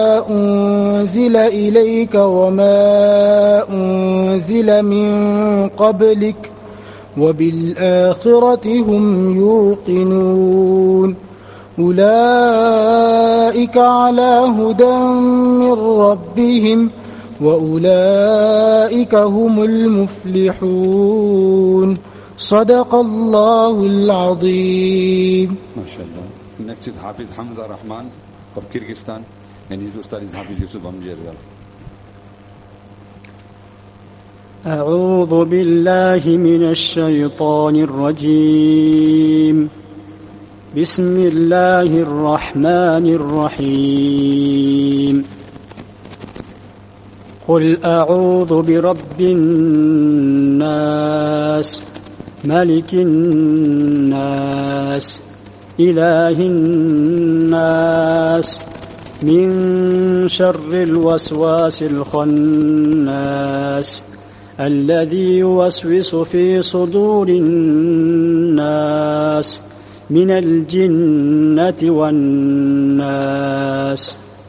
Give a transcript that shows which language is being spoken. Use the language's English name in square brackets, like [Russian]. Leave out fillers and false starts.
[Arabic] أنزل إليك وما أنزل من قبلك وبالآخرة هم يوقنون، أولئك على هدى من ربهم وأولئك هم المفلحون. صدق الله العظيم. ما شاء الله. [English] Next is Hafiz Hamza Rahman of Kyrgyzstan and his ustad is Hafiz Yusuf Amji as well. [Arabic] أعوذ بالله من الشيطان الرجيم. بسم الله الرحمن الرحيم. قل أعوذ برب الناس، ملك الناس، إله الناس، من شر الوسواس الخناس، الذي يوسوس في صدور الناس، من الجنة والناس.